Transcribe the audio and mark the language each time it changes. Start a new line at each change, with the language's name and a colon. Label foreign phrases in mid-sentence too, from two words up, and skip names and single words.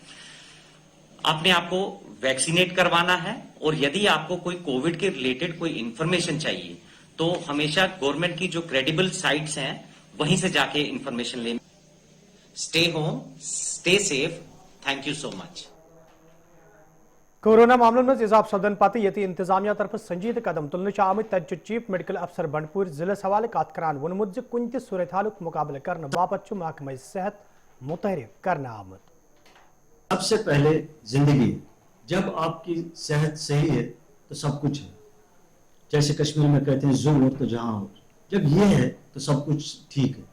Hindi: अपने आप को वैक्सीनेट करवाना है। और यदि आपको कोई कोविड के रिलेटेड कोई इंफॉर्मेशन चाहिए तो हमेशा गवर्नमेंट की जो
English: credible sites
Hindi: हैं वहीं से जाके इंफॉर्मेशन लें।
English: Stay home, stay safe. Thank you so much.
Kashmiri: कोरोना मामलों में इजाफ सदन पत ये इंतजामिया तरफ संजीद कदम तुलने आमत तत चीफ मेडिकल अफसर बंडपुर जिले हवाले कत करान वोनमुत कुन त सूरत हाल मुकाबले करने बापत महकमा सेहत मुतहरिक करना आमत।
Hindi: सबसे पहले जिंदगी, जब आपकी सेहत सही है तो सब कुछ है। जैसे कश्मीर में कहते हैं जो हो तो जहां हो, जब ये है तो सब कुछ ठीक है।